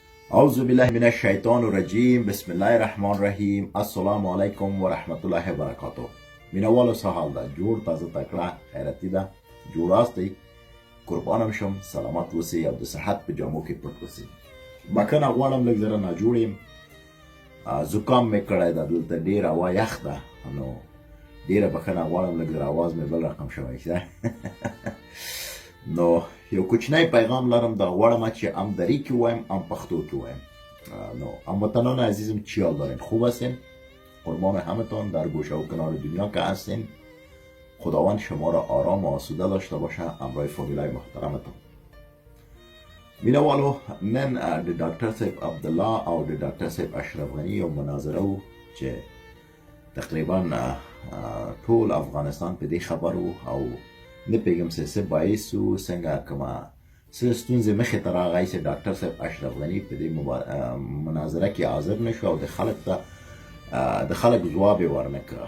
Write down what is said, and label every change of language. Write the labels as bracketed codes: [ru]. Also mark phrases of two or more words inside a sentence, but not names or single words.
[ar] أعوذ بالله من الشیطان الرجیم بسم الله الرحمن الرحیم السلام علیکم و رحمت الله وبرکاته. [ps] مینوالو څه حال ده؟ جوړ تازه تکړه خیرتي ده؟ جوړاستئ؟ [fa] قربانم شم، [ps] سلامت اوسئ او د صحت په جامو کې پټ اوسئ. بښنه غواړم لږ زره ناجوړ یم، زکام مې کړی ده، دلته ډېر هوا یخ ده، نو ډېره بښنه غواړم، لږ زره اواز مې بل رقم شوی ښه. نو یو کوچنی پیغام لرم، دا غواړم چې هم دری کې وایم هم پښتو کې وایم. [fa] نو هموطنان عزیزم چی حال دارین؟ خوب هستین؟ قربان همتان در گوشه و کنار دنیا که هستین. خداوند شما را آرام و آسوده داشته باشه همراه فامیلای محترمتان. [ps] مینوالو نن د ډاکټر صاحب عبدالله او د ډاکټر صاحب اشرف غني یو مناظره و چې تقریبا ټول افغانستان په دې خبر و او نه پیږم څه باعث و څنګه کومه څه ستونزې مخې ته راغی چې ډاکټر صاحب اشرف غني په دې مناظره کې حاضر نه شو او د خلک ځواب یې ورنه کړه.